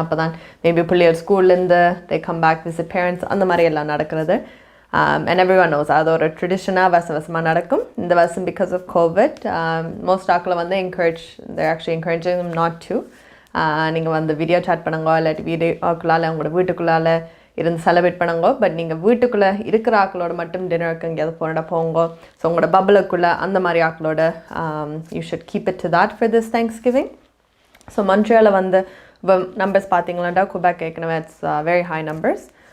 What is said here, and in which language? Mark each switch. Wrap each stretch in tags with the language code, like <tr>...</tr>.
<ta>அப்போ தான் மேபி பிள்ளைகள் ஸ்கூல்லேருந்து</ta> <en>they come back visit parents,</en> <ta>அந்த மாதிரி எல்லாம் நடக்கிறது.</ta> <en>And everyone knows</en> <ta>அது ஒரு ட்ரெடிஷனாக வருஷமாக நடக்கும். இந்த வருஷம்</ta> <en>because of COVID most</en> <ta>ஆக்களை வந்து</ta> <en>they're actually encouraging them not to.</en> <ta>நீங்கள் வந்து வீடியோ சாட் பண்ணுங்க, இல்லாட்டி வீடியோக்குள்ளால் உங்களோட வீட்டுக்குள்ளால் இருந்து செலிப்ரேட் பண்ணுங்க. பட் நீங்கள் வீட்டுக்குள்ளே இருக்கிற ஆக்களோட மட்டும் டின்னருக்கு எங்கேயாவது போங்க.</ta> <en>so</en> <ta>உங்களோட பப்பிளுக்குள்ளே அந்த மாதிரி ஆக்களோட</ta> <en>You should keep it to that for this Thanksgiving.</en> <ta>So மொன்ட்ரியாலில் வந்து இப்போ நம்பர்ஸ் பார்த்தீங்களாண்டா குபேக் ஏற்கனவே</ta> <en>It's very high numbers.</en>